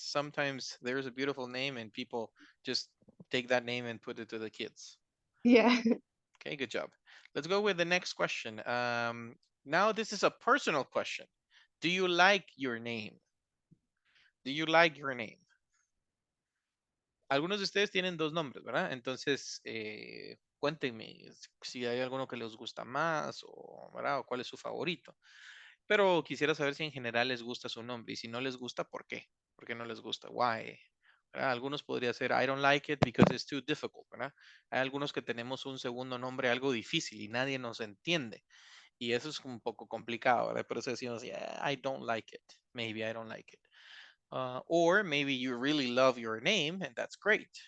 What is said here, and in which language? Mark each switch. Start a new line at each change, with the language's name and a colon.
English: Sometimes there's a beautiful name and people just take that name and put it to the kids. Yeah. Okay, good job. Let's go with the next question. Now this is a personal question. Do you like your name? Do you like your name?
Spanish: algunos de ustedes tienen dos nombres, ¿verdad? Entonces, cuéntenme si hay alguno que les gusta más o, ¿verdad? O cuál es su favorito. Pero quisiera saber si en general les gusta su nombre y si no les gusta, ¿por qué? ¿Por qué no les gusta?
English: Why?
Spanish: ¿Verdad? Algunos podría ser
English: I don't like it because it's too difficult,
Spanish: ¿verdad? Hay algunos que tenemos un segundo nombre algo difícil y nadie nos entiende. Y eso es un poco complicado, ¿verdad? Por eso decimos,
English: yeah, I don't like it. Maybe I don't like it. Or maybe you really love your name and that's great.